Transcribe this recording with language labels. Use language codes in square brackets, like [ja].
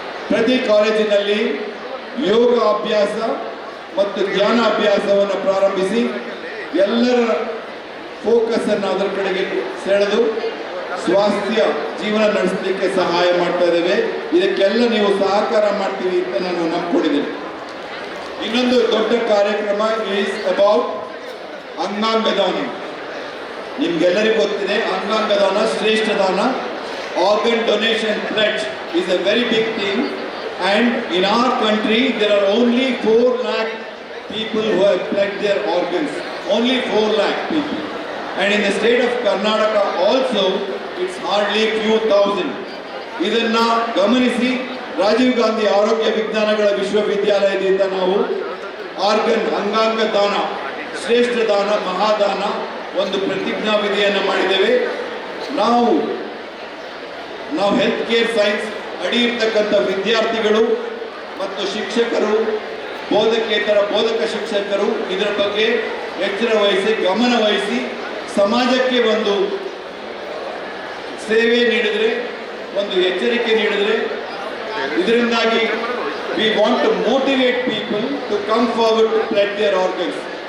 [kn] ಪ್ರತಿ ಕಾಲೇಜಿನಲ್ಲಿ ಯೋಗ ಅಭ್ಯಾಸ ಮತ್ತು ಧ್ಯಾನ ಅಭ್ಯಾಸವನ್ನು ಪ್ರಾರಂಭಿಸಿ ಎಲ್ಲರ ಫೋಕಸ್ ಅನ್ನು ಅದರ ಕಡೆಗೆ ಸೆಳೆದು ಸ್ವಾಸ್ಥ್ಯ ಜೀವನ ನಡೆಸಲಿಕ್ಕೆ ಸಹಾಯ ಮಾಡ್ತಾ ಇದ್ದೇವೆ. ಇದಕ್ಕೆಲ್ಲ ನೀವು ಸಹಕಾರ ಮಾಡ್ತೀವಿ ಅಂತ ನಾನು ನಂಬಿಕೊಂಡಿದ್ದೇನೆ. ಇನ್ನೊಂದು ದೊಡ್ಡ ಕಾರ್ಯಕ್ರಮ [en] is about [kn] ಅಂಗಾಂಗ ದಾನ. ನಿಮ್ಗೆಲ್ಲರಿಗೂ ಗೊತ್ತಿದೆ, ಅಂಗಾಂಗ ದಾನ ಶ್ರೇಷ್ಠ ದಾನ. [en] Organ donation pledge is a very big thing, and in our country there are only 4 lakh people who have pledged their organs. Only 4 lakh people. And in the state of Karnataka also it's hardly few thousand. [kn] ಇದನ್ನ ಗಮನಿಸಿ ರಾಜೀವ್ ಗಾಂಧಿ ಆರೋಗ್ಯ ವಿಜ್ಞಾನಗಳ ವಿಶ್ವವಿದ್ಯಾಲಯದಿಂದ ನಾವು ಅಂಗಾಂಗ ದಾನ, ಶ್ರೇಷ್ಠ ದಾನ, ಮಹಾದಾನ ಒಂದು ಪ್ರತಿಜ್ಞಾ ವಿಧಿಯನ್ನು ಮಾಡಿದ್ದೇವೆ. ನಾವು ಹೆಲ್ತ್ ಕೇರ್ ಸೈನ್ಸ್ ಅಡಿ ಇರ್ತಕ್ಕಂಥ ವಿದ್ಯಾರ್ಥಿಗಳು ಮತ್ತು ಶಿಕ್ಷಕರು, ಬೋಧಕೇತರ ಬೋಧಕ ಶಿಕ್ಷಕರು ಇದರ ಬಗ್ಗೆ ಎಚ್ಚರ ವಹಿಸಿ, ಗಮನ ವಹಿಸಿ, ಸಮಾಜಕ್ಕೆ ಒಂದು ಸೇವೆ ನೀಡಿದರೆ, ಒಂದು ಎಚ್ಚರಿಕೆ ನೀಡಿದರೆ, ಇದರಿಂದಾಗಿ [en] We want to motivate people to come forward to pledge their organs.